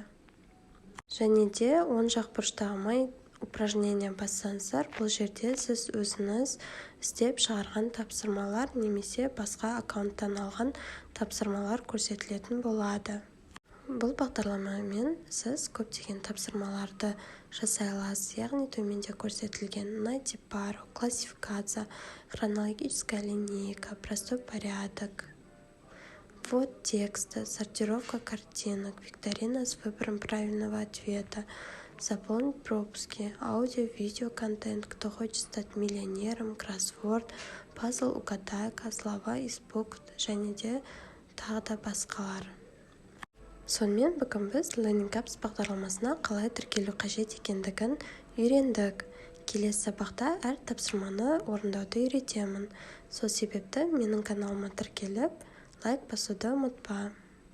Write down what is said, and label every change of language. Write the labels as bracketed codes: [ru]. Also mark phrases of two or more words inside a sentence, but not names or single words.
[kk] Және де оң жақ бұрыштағы май упражнение бассаңыздар, бұл жерде сіз өзіңіз істеп шығарған тапсырмалар немесе басқа аккаунттан алған тапсырмалар көрсетілетін болады. Бұл бағдарламамен сіз көптеген тапсырмаларды жасай аласыз, яғни төменде көрсетілген [ru] найти пару, классификация, хронологическая линейка, простой порядок, ввод текста, сортировка картинок, викторина с выбором правильного ответа, заполнить пропуски, аудио, видео контент, кто хочет стать миллионером, кроссворд, пазл угадайка, слова из букв [kk] және де тағы да басқалар. Сонымен бүгін біз Learning Apps бағдарламасына қалай тіркелу қажет екендігін үйрендік. Келесі сабақта әр тапсырманы орындауды үйретемін. Сол себепті менің каналыма тіркеліп, лайк басуды ұмытпа.